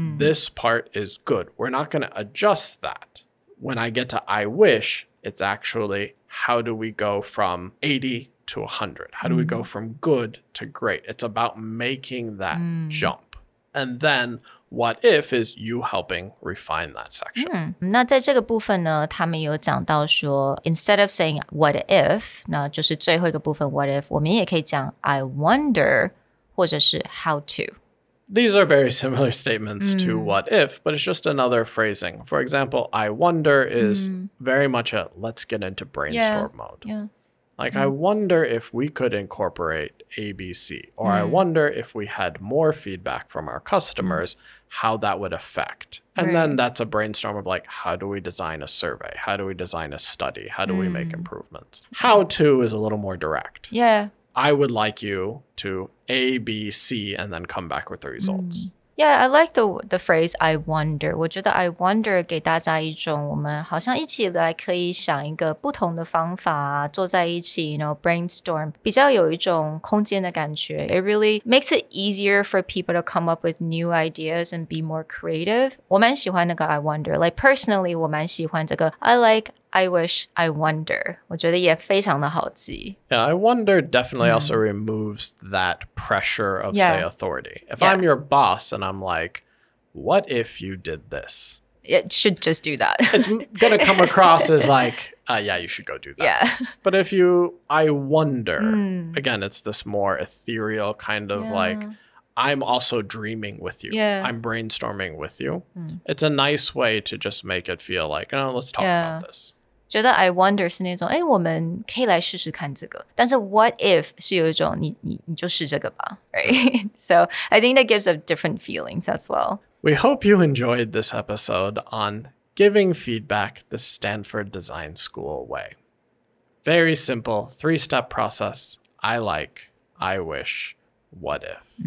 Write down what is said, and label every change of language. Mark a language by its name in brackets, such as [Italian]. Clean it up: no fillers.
[English] This part is good. We're not going to adjust that. When I get to I wish, it's actually how do we go from 80 to 100? How do we go from good to great? It's about making that jump. And then what if is you helping refine that section. [Chinese] 那在这个部分呢，他们有讲到说 [English] instead of saying what if, [Chinese] 那就是最后一个部分 [English] what if, [Chinese] 我们也可以讲 [English] I wonder [Chinese] 或者是 [English] how to. These are very similar statements to what if, but it's just another phrasing. For example, I wonder is very much a let's get into brainstorm mode. Yeah. Like, I wonder if we could incorporate ABC, or I wonder if we had more feedback from our customers, how that would affect. And then that's a brainstorm of like, how do we design a survey? How do we design a study? How do we make improvements? How to is a little more direct. Yeah. I would like you to A, B, C, and then come back with the results. Yeah, I like the phrase I wonder. [Chinese] 我觉得 [English] I wonder [Chinese] 给大家一种我们好像一起来可以想一个不同的方法，坐在一起 brainstorm 比较有一种空间的感觉。 [English] It really makes it easier for people to come up with new ideas and be more creative. [Chinese] 我蛮喜欢那个 [English] I wonder. Like personally, [Chinese] 我蛮喜欢这个 [English] I like I wish, I wonder. [Chinese] 我觉得也非常的好记。 [English] Yeah, I wonder definitely also removes that pressure of, say, authority. If I'm your boss and I'm like, what if you did this? It should just do that. It's going to come across as like, yeah, you should go do that. Yeah. But if I wonder, again, it's this more ethereal kind of like, I'm also dreaming with you. Yeah. I'm brainstorming with you. It's a nice way to just make it feel like, oh, let's talk about this. [Chinese] 觉得 [English] I wonder [Chinese] 是那种我们可以来试试看这个，但是 [English] what if [Chinese] 是有一种你就试这个吧 [English] right? So I think that gives up different feelings as well. We hope you enjoyed this episode on giving feedback the Stanford Design School way. Very simple 3-step process. I like, I wish, what if.